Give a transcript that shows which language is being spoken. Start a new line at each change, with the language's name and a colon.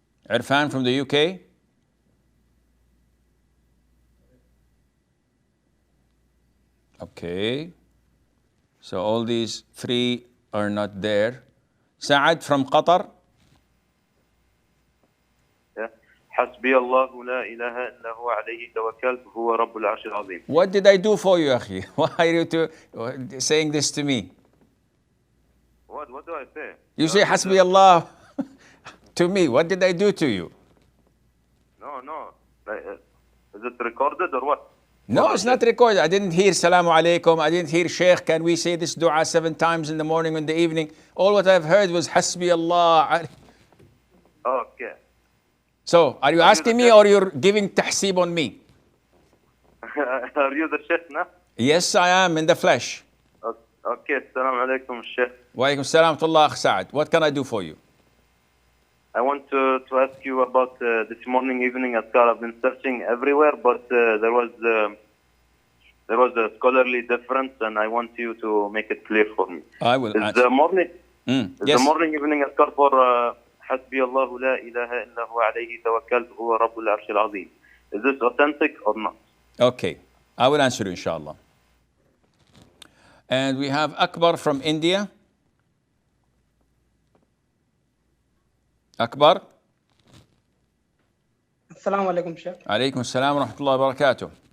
English: Irfan from the UK. Okay. So all these three are not there. Saad from Qatar.
Arabic: حسبي الله لا إله إلا هو عليه توكلت هو رب العرش العظيم.
English: What did I do for you, أخي? Why are you saying this to me? What do I say? You say
Arabic: حسبي الله
English: to me. What did I do to you? No. Is it recorded or what? No, it's not recorded. I didn't hear Salamu Alaikum. I didn't hear Sheikh, can we say this dua 7 times in the morning and the evening? All what I've heard was
Arabic: حسبي الله.
English: Okay. So, are you asking me or you're giving tahsib on me? Are you the Sheikh now? Yes, I am in the flesh. Okay, Assalamu alaikum, Sheikh.
Arabic: Wa alaikum salam wa rahmatullah,
English: Saad. What can I do for you? I want to ask you about this morning, evening azkar. I've been searching everywhere, but there was a scholarly difference, and I want you to make it clear for me. I will. Is the morning, yes. the morning, evening azkar for
Arabic: حسبي الله لا إله إلا هو عليه توكلت هو رب العرش العظيم.
English: Is this authentic or not? Okay, I will answer you, inshallah. And we have Akbar from India. Akbar. Assalamu alaikum, Sheikh.
Arabic: Alaikum assalam wa rahmatullahi wa barakatuh.